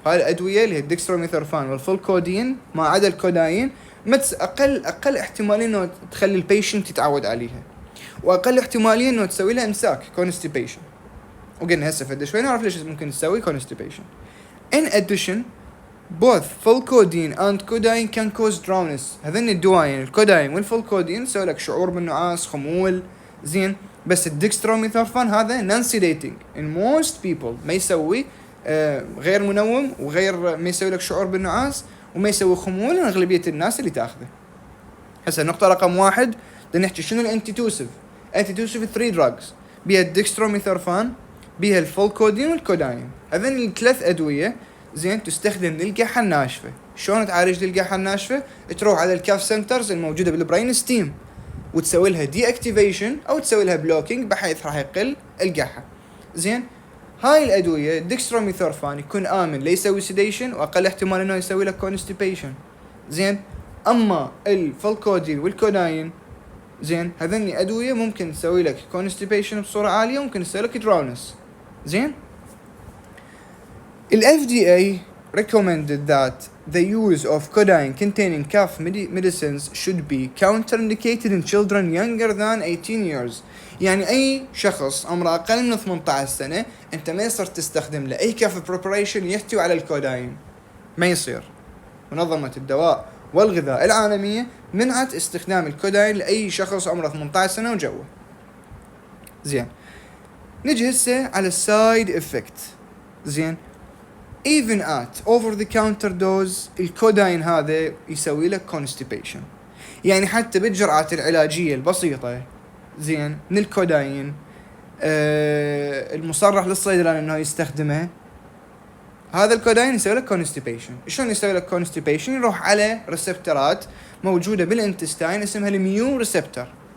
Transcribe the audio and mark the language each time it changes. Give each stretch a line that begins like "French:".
Arabic: هاي الادوية اللي هي الديكستروميثورفان والفلكودين ما عدا الكوداين اقل احتمالية انه تخلي البيشنت يتعود عليها، واقل احتمالية انه تسوي له امساك constipation. وقلنا هسه فد شوي نعرف ليش ممكن تسوي constipation.
English: In addition, both fulcodine and codeine can cause drowsiness.
Arabic: هذين الدوايين الكوداين والفولكودين يسوي لك شعور بالنعاس، خمول. زين، بس الديكستروميثورفان هذا
English: non sedating in most people،
Arabic: ما يسوي غير منوم وغير ما يسوي لك شعور بالنعاس وما يسوي خمول أغلبية الناس اللي تاخذه. هسه النقطة رقم 1 بدنا نحكي شنو الانتي-توسيف 3 drugs، بيها الديكستروميثورفان، بيها الفولكودين والكوداين. هذين الثلاث ادويه زين تستخدم للقحه الناشفه. شلون تعالج للقحه الناشفه؟ تروح على الكاف سنترز الموجوده بالبرين ستيم وتسوي لها دي اكتيفيشن او تسوي لها بلوكينج بحيث راح يقل القحه. زين، هاي الادويه الديكستروميثورفان يكون امن لا يسوي سيديشن واقل احتمال انه يسوي لك كونستيبيشن. زين، اما الفولكودين والكوداين زين هذني ادويه ممكن تسوي لك كونستيبيشن بصوره عاليه، ممكن تسوي لك دراونس. زين، ال
English: FDA recommended that the use of codeine containing cough medicines should be counterindicated in children younger than 18 years.
Arabic: يعني اي شخص عمره اقل من 18 سنه انت ما يصير تستخدم له اي كاف بريبريشن يحتوي على الكوداين، ما يصير. منظمه الدواء والغذاء العالميه منعت استخدام الكوداين لاي شخص عمره 18 سنه وجوه. زين، نجي هسه على السايد افكت. زين،
English: even at over the counter dose
Arabic: الكوداين هذا يسوي لك
English: constipation.
Arabic: يعني حتى بالجرعات العلاجية البسيطة زين من الكوداين المصرح للصيدلان انه يستخدمه، هذا الكوداين يسوي لك constipation. شلون يسوي لك constipation؟ يروح على ريسبترات موجودة بالانتستاين اسمها الميو ريسبتر.